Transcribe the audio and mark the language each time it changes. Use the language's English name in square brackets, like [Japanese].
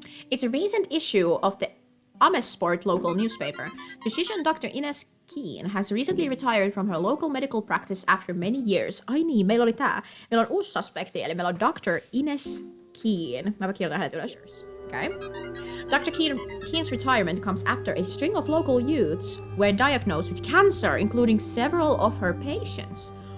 [English] It's a recent issue of the Amesport local newspaper. Physician Dr. Ines Keen has recently retired from her local medical practice after many years. [Finnish] Ai niin, meillä oli tää. Meillä on uusi suspekti, eli meillä on Dr. Ines Keen. Mä kirjoitan hänet ylös. [English] Okay. Dr. Keen's retirement comes after a string of local youths were diagnosed with cancer, including several of her patients.